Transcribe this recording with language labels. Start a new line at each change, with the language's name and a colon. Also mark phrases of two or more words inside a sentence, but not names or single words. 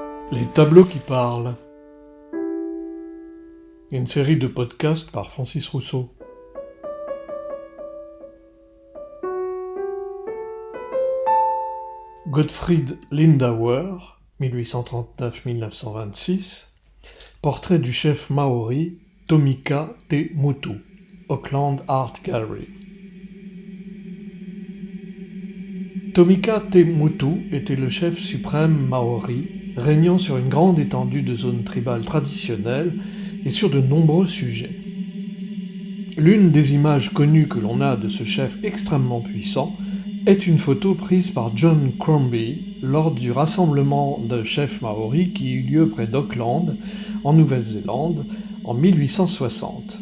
French: Les tableaux qui parlent. Une série de podcasts par Francis Rousseau. Gottfried Lindauer, 1839-1926, portrait du chef maori Tomika Te Mutu, Auckland Art Gallery. Tomika Te Mutu était le chef suprême maori, régnant sur une grande étendue de zones tribales traditionnelles et sur de nombreux sujets. L'une des images connues que l'on a de ce chef extrêmement puissant est une photo prise par John Crombie lors du rassemblement de chefs maoris qui eut lieu près d'Auckland, en Nouvelle-Zélande, en 1860.